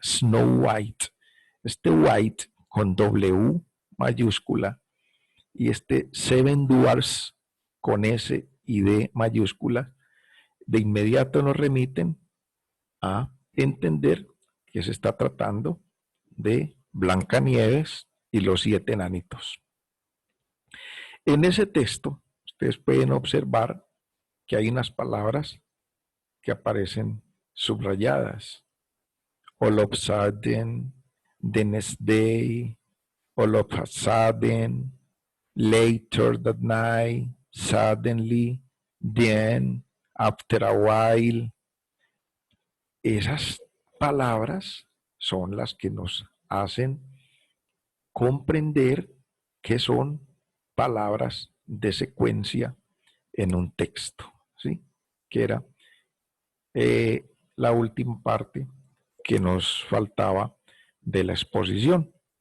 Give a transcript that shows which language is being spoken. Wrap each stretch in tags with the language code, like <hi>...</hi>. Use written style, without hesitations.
<es>Snow White. Este White con W mayúscula y este Seven Dwarfs con S y D mayúscula, de inmediato nos remiten a entender que se está tratando de Blancanieves y los siete enanitos. En ese texto, ustedes pueden observar que hay unas palabras que aparecen subrayadas.</es> <en>All of a sudden, the next day, all of a sudden, later that night, suddenly, then, after a while.</en> <es>Esas palabras son las que nos hacen comprender que son palabras de secuencia en un texto, ¿sí? Que era la última parte que nos faltaba de la exposición.</es>